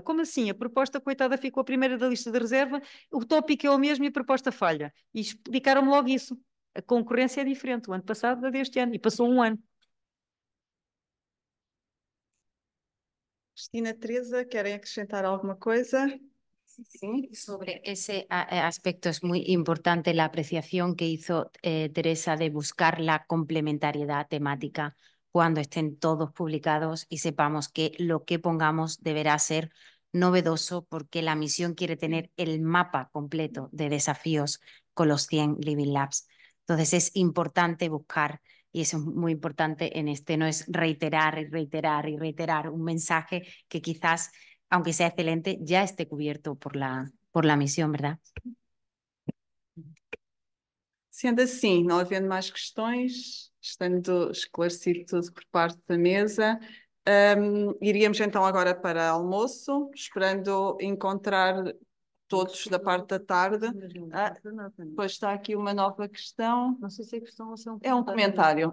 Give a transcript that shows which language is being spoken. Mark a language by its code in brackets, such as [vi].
[pt] Como assim? A proposta, coitada, ficou a primeira da lista de reserva, o tópico é o mesmo e a proposta falha. E explicaram-me logo isso. A concorrência é diferente, o ano passado da deste ano, e passou um ano. Cristina, Teresa, querem acrescentar alguma coisa? [es] Sí, sobre ese aspecto es muy importante la apreciación que hizo Teresa de buscar la complementariedad temática cuando estén todos publicados y sepamos que lo que pongamos deberá ser novedoso porque la misión quiere tener el mapa completo de desafíos con los 100 Living Labs. Entonces es importante buscar, y eso es muy importante en este, no es reiterar y reiterar y reiterar un mensaje que quizás, aunque sea excelente, ya esté cubierto por la misión, ¿verdad? [pt] Sendo assim, não havendo mais questões, estando esclarecido tudo por parte da mesa, iríamos então agora para almoço, esperando encontrar todos da parte da tarde. Depois está aqui uma nova questão. Não sei se é questão ou se é um comentário.